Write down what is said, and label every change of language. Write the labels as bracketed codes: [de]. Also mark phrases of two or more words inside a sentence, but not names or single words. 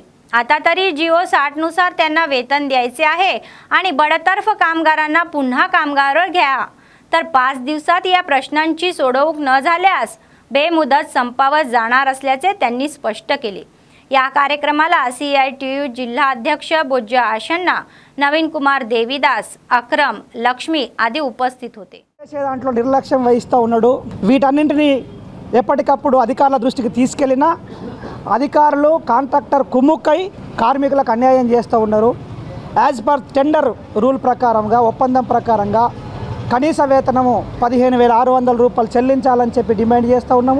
[mr] आता तरी जिओ 60 नुसार त्यांना वेतन द्यायचे आहे आणि बडतर्फ कामगारांना पुन्हा कामगारावर घ्या, तर 5 दिवसात या प्रश्नांची सोडवणूक न झाल्यास बेमुदत संपावर जाणार असल्याचे त्यांनी स्पष्ट केले। या कार्यक्रमाला CITU जिल्हा अध्यक्ष बोज्जा आशन्ना, नवीन कुमार देवीदास, अक्रम, लक्ष्मी आदी उपस्थित होते। [te] దాంట్లో నిర్లక్ష్యం వహిస్తూ ఉన్నాడు। వీటన్నింటినీ ఎప్పటికప్పుడు అధికారుల దృష్టికి తీసుకెళ్లినా అధికారులు కాంట్రాక్టర్ కుమ్ముక్కై కార్మికులకు అన్యాయం చేస్తూ ఉన్నారు। [en] as per tender rule [te] ప్రకారంగా ఒప్పందం ప్రకారంగా కనీస వేతనము 15,600 రూపాయలు చెల్లించాలని చెప్పి డిమాండ్ చేస్తూ ఉన్నాము।